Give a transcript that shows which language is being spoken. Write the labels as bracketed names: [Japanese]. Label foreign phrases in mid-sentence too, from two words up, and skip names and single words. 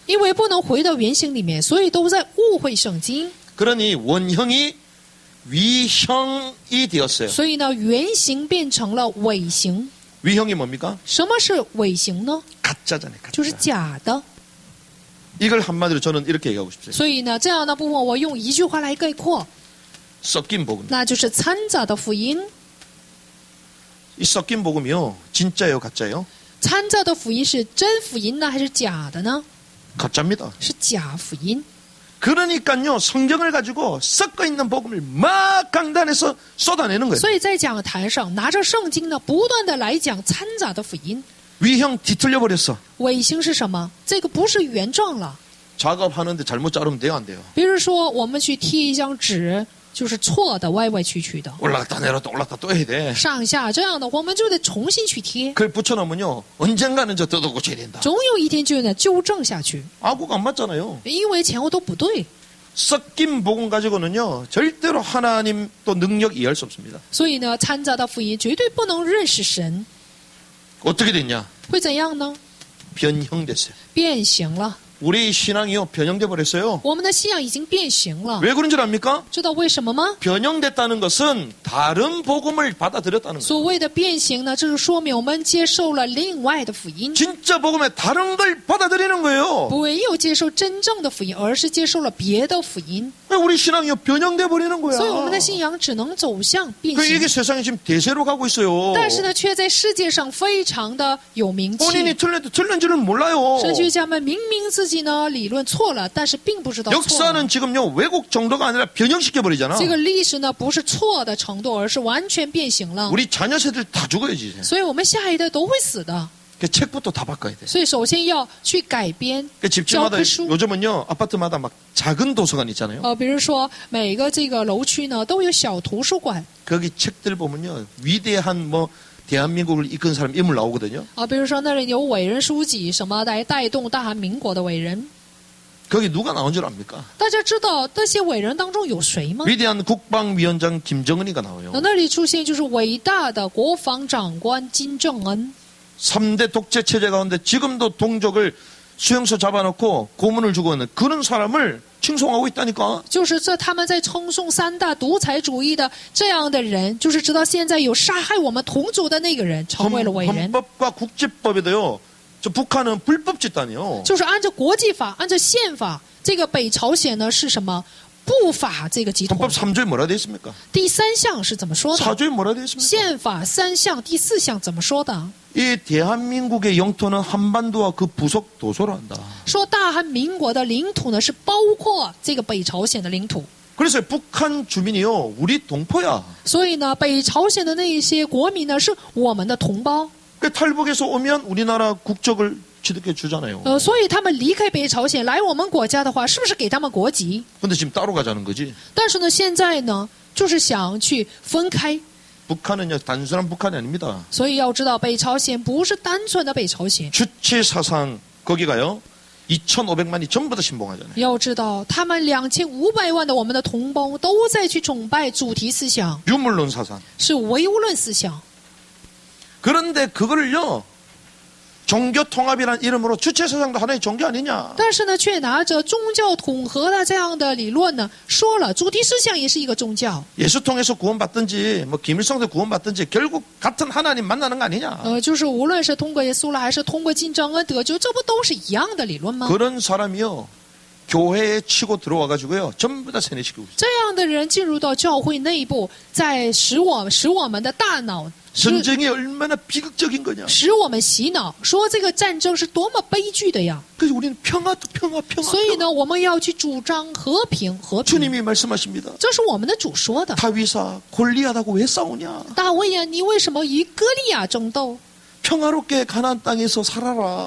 [Chinese] 因为不能回到原型里面，所以都在误会圣经。 [Korean] 그러니 원형이 위형이 되었어요. [Chinese] 所以呢，原型变成了伪形。 [Korean] 위형이 뭡니까? [Chinese] 什么是伪形呢？ [Korean] 가짜잖아요. [Chinese] 就是 [Korean] 가짜. [Chinese] 假的。 [Korean] 이걸 한마디로 저는 이렇게 얘기하고 싶어요. [Chinese] 所以呢，这样的部分我用一句话来概括， [Korean] 섞인 복음. [Chinese] 那就是掺杂的福音。 [Korean] 이 섞인 복음이요. 진짜예요, 가짜예요? [Chinese] 掺杂的福音是真福音呢，还是假的呢？ [Korean] 가짜입니다. [Chinese] 是假福音。 [Korean] 그러니까요, 성경을 가지고 섞어 있는 복음을 막 강단에서 쏟아내는 거예요. [Chinese] 所以在讲台上拿着圣经呢，不断的来讲掺杂的福音。 [Korean] 위형 뒤틀려 버렸어. [Chinese] 伪形是什么？这个不是原状了。 [Korean] 작업하는데 잘못 자르면 돼요, 안 돼요? [Chinese] 比如说，我们去贴一张纸，就是错的，歪歪曲曲的， [Korean] 올라갔다 내려갔다 올라갔다 또 해야 돼. [Chinese] 上下这样的，我们就得重新去贴， [Korean] 그걸 붙여놓으면요, 언젠가는 저 뜯어 고쳐야 된다. [Chinese] 总有一天就得纠正下去， [Korean] 아구가 안 맞잖아요. [Chinese] 因为前后都不对。 [Korean] 섞인 복음 가지고는요, 절대로 하나님 또 능력 이해할 수 없습니다. [Chinese] 所以呢，掺杂的福音绝对不能认识神， [Korean] 어떻게 됐냐? [Chinese] 会怎样呢？ [Korean] 변형됐어요. [Chinese] 变形了， [Korean] 우리 신앙이요, 변형돼 버렸어요. [Chinese] 我们的信仰已经变形了。 [Korean] 왜 그런 줄 압니까? [Chinese] 知道为什么吗？ [Korean] 변형됐다는 것은 다른 복음을 받아들였다는 거예요. [Chinese] 所谓的变形呢，这是说明我们接受了另外的福音， [Korean] 진짜 복음에 다른 걸 받아들이는 거예요. [Chinese] 不没有接受真正的福音，而是接受了别的福音。 [Korean] 우리 신앙이요, 변형돼 버리는 거야. [Chinese] 所以我们的信仰只能走向变 [Korean] 그 이게 [Chinese] 形。 [Korean] 세상에 지금 대세로 가고 있어요. [Chinese] 但是呢，却在世界上非常的有名气。 [Korean] 본인이 틀려도 틀린 줄은 몰라요. [Chinese] 神学家们明明自己呢理论错了，但是并不知道错了。 [Korean] 역사는 지금요, 왜곡 정도가 아니라 변형시켜 버리잖아. [Chinese] 这个历史呢不是错的程度，而是完全变形了。 [Korean] 우리 자녀 세대들 다 죽어야지. [Chinese] 所以我们下一代都会死的。 [Korean] 그 책부터 다 바꿔야 돼. [Chinese] 所以首先要去改编 [Korean] 그 [Chinese] 教 [Korean] 집집마다 [Chinese] 科书。 [Korean] 요즘은요, 아파트마다 막 작은 도서관 있잖아요. [Chinese] 比如说每个这个楼区呢都有小图书馆。 [Korean] 거기 책들 보면요, 위대한 뭐 대한민국을 이끈 사람 인물 나오거든요. [Chinese] 比如说那里有伟人书籍，什么来带动大韩民国的伟人。 [Korean] 거기 누가 나온 줄 압니까? [Chinese] 大家知道那些伟人当中有谁吗？ [Korean] 위대한 국방위원장 김정은이가 나와요. [Chinese] 那里出现就是伟大的国防长官金正恩。 [Korean] 3대 독재 체제 가운데 지금도 동족을 수용소 잡아놓고 고문을 주고 있는 그런 사람을 칭송하고 있다니까. [Chinese] 就是他们在称颂三大独裁主义的这样的人，就是直到现在有杀害我们同族的那个人成为了伟人。 [Korean] 헌법과 국제법에도요, 저 북한은 불법 집단이요. [Chinese] 就是按照国际法，按照宪法，这个北朝鲜呢是什么？不法这个集团。 [Korean] 헌법 3조에 뭐라 되어 있습니까? [Chinese] 第3项是怎么说的？ [Korean] 4조에 뭐라 되어 있습니까? [Chinese] 宪法3项第4项怎么说的？ [Korean] 이 대한민국의 영토는 한반도와 그 부속 도서로 한다. [Chinese] 说大韩民国的领土呢是包括这个北朝鲜的领土。 [Korean] 그래서 북한 주민이요, 우리 동포야. [Chinese] 所以呢，北朝鲜的那一些国民呢是我们的同胞。 [Korean] 그 탈북에서 오면 우리나라 국적을 취득해 주잖아요. [Chinese] 所以他们离开北朝鲜来我们国家的话，是不是给他们国籍？ [Korean] 근데 지금 따로 가자는 거지. [Chinese] 但是呢，现在呢，就是想去分开。 [Korean] 북한은요 단순한 북한이 아닙니다. [Chinese] 所以要知道，北朝鲜不是单纯的北朝鲜。 [Korean] 주체 사상 거기가요 2,500만이 전부 다 신봉하잖아요. [Chinese] 要知道，他们2500万的我们的同胞都在去崇拜主题思想， [Korean] 유물론 사상. [Chinese] 是唯物论思想。 [Korean] 그런데 그거를요 종교 통합이라는 이름으로 주체 사상도 하나의 종교 아니냐. [Chinese] 但是呢，却拿着宗教统合的这样的理论呢，说了主题思想也是一个宗教。 [Korean] 예수 통해서 구원받든지 뭐 김일성도 구원받든지 결국 같은 하나님 만나는 거 아니냐. [Chinese] 就是无论是通过耶稣了，还是通过金正恩得救，这不都是一样的理论吗？ [Korean] 그런 사람이요 교회에 치고 들어와가지고요 전부 다 세뇌시키고 있어요. [Chinese] 这样的人进入到教会内部，在使我们的大脑， [Korean] 전쟁이 얼마나 비극적인 거냐. [Chinese] 使我们洗脑，说这个战争是多么悲剧的呀！ [Korean] 그래서 우리는 평화. [Chinese] 所以呢，我们要去主张和平。 [Korean] 주님이 말씀하십니다. [Chinese] 这是我们的主说的。 [Korean] 다윗아 골리앗하고 왜 싸우냐. [Chinese] 大卫呀，你为什么与歌利亚争斗？ [Korean] 평화롭게 가나안 땅에서 살아라.